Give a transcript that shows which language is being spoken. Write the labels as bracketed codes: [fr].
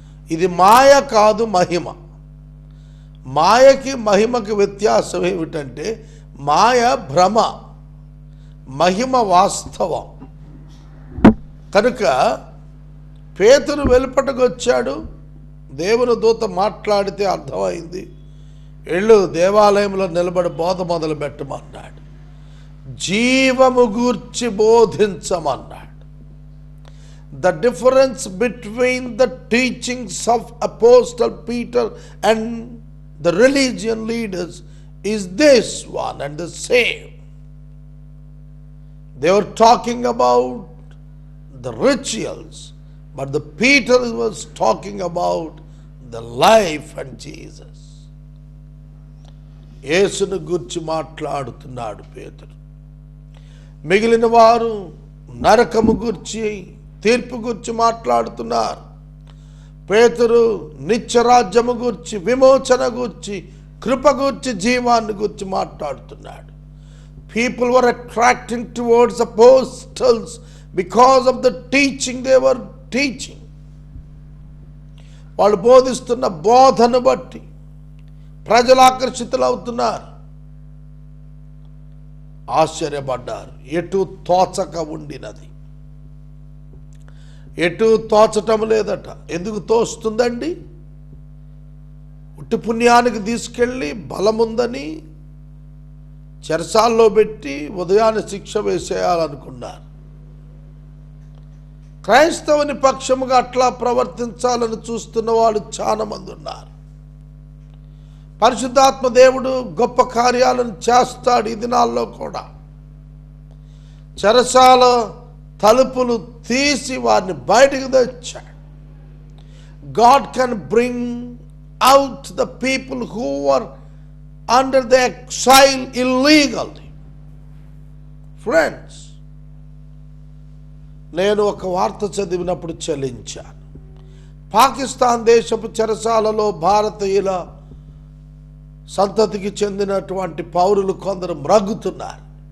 [te] ఇది మాయ కాదు, మహిమ. మాయకి మహిమకి వ్యత్యాసం ఏమిటంటే, మాయ భ్రమ, మహిమ వాస్తవం. కనుక పేతురు వెలుపటకు వచ్చాడు. దేవుని దూత మాట్లాడితే అర్థమైంది, వెళ్ళు దేవాలయంలో నిలబడి బోధ మొదలు పెట్టమన్నాడు. జీవము గూర్చి బోధించమన్నాడు. [en] The difference between the teachings of Apostle Peter and the religion leaders is this one and the same. They were talking about the rituals, but the Peter was talking about the life and Jesus. [te] యేసును గురించి మాట్లాడుతున్నాడు పేతురు. మిగిలిన వారు నరకము గురించి, తీర్పు గురించి మాట్లాడుతున్నారు. పేతురు నిత్యరాజ్యము గురించి, విమోచన గురించి, కృప గురించి, జీవాన్ని గురించి మాట్లాడుతున్నాడు. [en] People were attracting towards apostles because of the teaching they were teaching. [te] వాళ్ళు బోధిస్తున్న బోధను బట్టి ప్రజలు ఆకర్షితులవుతున్నారు. ఆశ్చర్యపడ్డారు. ఎటు తోచక ఉండినది. ఎటు తోచటం లేదట. ఎందుకు తోస్తుందండి? ఉట్టి పుణ్యానికి తీసుకెళ్ళి బలముందని చెరసాల్లో పెట్టి ఉదయాన్నే శిక్ష వేసేయాలనుకున్నారు. క్రైస్తవుని పక్షముగా అట్లా ప్రవర్తించాలని చూస్తున్న వాళ్ళు చాలా మంది ఉన్నారు. పరిశుద్ధాత్మ దేవుడు గొప్ప కార్యాలను చేస్తాడు ఈ దినాల్లో కూడా. చెరసాల తలుపులు తీసి వారిని బయటకు తెచ్చాడు. [en] God can bring out the people who were under the exile illegally. [te] Friends, నేను ఒక వార్త చదివినప్పుడు చలించాను. పాకిస్తాన్ దేశపు చెరసాలలో భారతీయుల సంతతికి చెందినటువంటి పౌరులు కొందరు మ్రగ్గుతున్నారు.